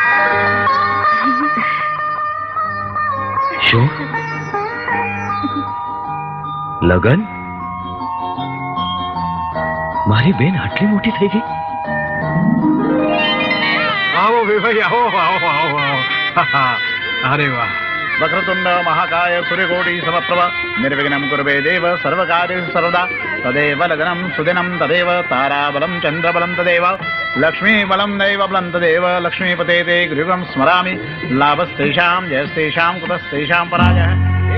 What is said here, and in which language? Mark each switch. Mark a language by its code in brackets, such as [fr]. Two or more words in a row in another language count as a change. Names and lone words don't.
[gu] શું લગ્ન મારી બેન આટલી મોટી થઈ ગઈ આવો ભાઈ આવો આવો આવો અરે વાહ [sa] वक्रतुंड महाकाय सूर्यकोटि समप्रभा निर्विघ्नं कुरवे देव सर्वकार्येषु सर्वदा तदेव लग्नं सुदिनं तदेव ताराबलं चन्द्रबलं तदेव लक्ष्मीबलं दैवबलं तदेव लक्ष्मीपते ते गृहं स्मरामि लाभस्तेषां जयस्तेषां कुतस्तेषां पराजयः